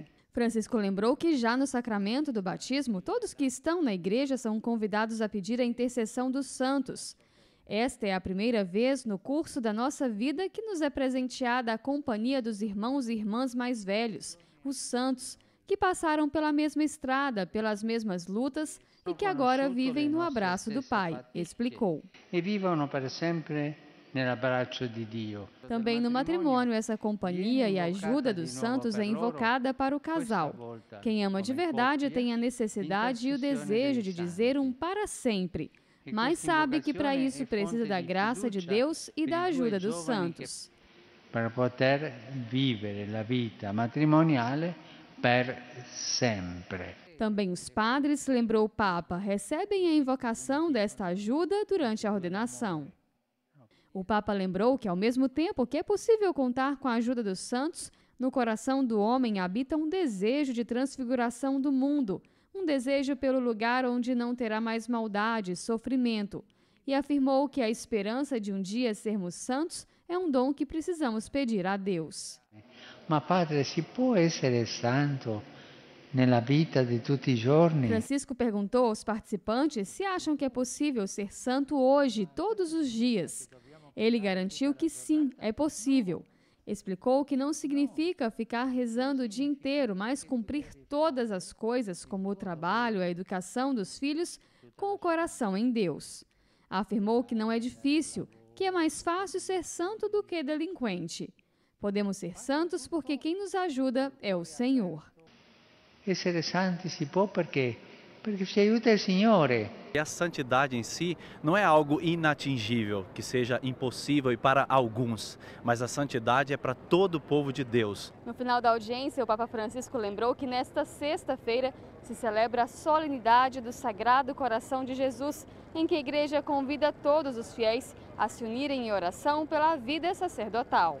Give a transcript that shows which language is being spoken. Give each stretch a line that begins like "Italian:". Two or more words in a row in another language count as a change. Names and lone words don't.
Portuguese: Francisco lembrou que já no sacramento do batismo, todos que estão na igreja são convidados a pedir a intercessão dos santos. Esta é a primeira vez no curso da nossa vida que nos é presenteada a companhia dos irmãos e irmãs mais velhos, os santos, que passaram pela mesma estrada, pelas mesmas lutas e que agora vivem no abraço do Pai, explicou.
Italian: E vivono per sempre nell'abbraccio di Dio.
Portuguese: Também no matrimônio, essa companhia e ajuda dos santos é invocada para o casal. Quem ama de verdade tem a necessidade e o desejo de dizer um para sempre, mas sabe que para isso precisa da graça de Deus e da ajuda dos santos.
Italian: Para poter vivere la vita matrimoniale per sempre.
Portuguese: Também os padres, lembrou o Papa, recebem a invocação desta ajuda durante a ordenação. O Papa lembrou que, ao mesmo tempo que é possível contar com a ajuda dos santos, no coração do homem habita um desejo de transfiguração do mundo, um desejo pelo lugar onde não terá mais maldade e sofrimento, e afirmou que a esperança de um dia sermos santos é um dom que precisamos pedir a Deus.
Italian: Ma padre, si può essere santo nella vita di tutti i giorni?
Portuguese: Francisco perguntou aos participantes se acham que é possível ser santo hoje, todos os dias. Ele garantiu que sim, é possível. Explicou que não significa ficar rezando o dia inteiro, mas cumprir todas as coisas, como o trabalho, a educação dos filhos, com o coração em Deus. Afirmou que não é difícil, que é mais fácil ser santo do que delinquente. Podemos ser santos porque quem nos ajuda é o Senhor.
Italian: Essere santi si può perché ci aiuta il Signore.
Portuguese: E a santidade em si não é algo inatingível, que seja impossível e para alguns, mas a santidade é para todo o povo de Deus. No final da audiência, o Papa Francisco lembrou que nesta sexta-feira se celebra a solenidade do Sagrado Coração de Jesus, em que a Igreja convida todos os fiéis a se unirem em oração pela vida sacerdotal.